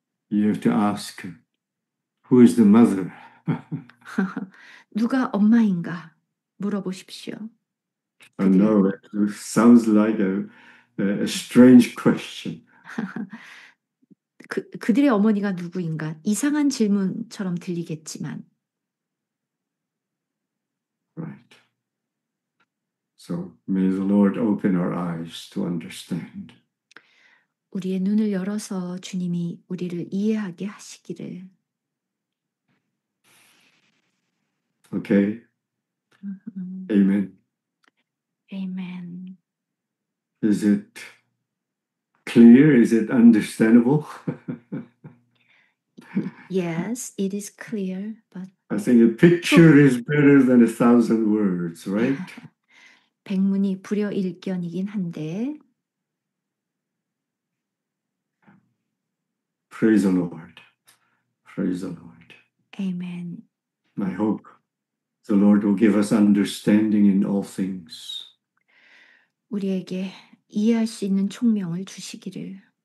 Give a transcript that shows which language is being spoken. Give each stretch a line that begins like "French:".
English: You have to ask, who is the mother?
Korean: 누가 엄마인가 물어보십시오.
English: I know it sounds like a strange question.
Korean: 그들의 어머니가 누구인가 이상한 질문처럼 들리겠지만
English: Right. So may the Lord open our eyes to understand.
Korean: 우리의 눈을 열어서 주님이 우리를 이해하게 하시기를.
English: Okay? Amen. Amen. Is it clear? Is it understandable? Yes, it is clear, but I think a picture is better than 1,000 words, right?
Korean: 백문이 불여일견이긴 한데
English: Praise the Lord. Praise the Lord. Amen. I hope the Lord will give us understanding in all things.
Korean: 우리에게 이해할 수 있는 총명을 주시기를.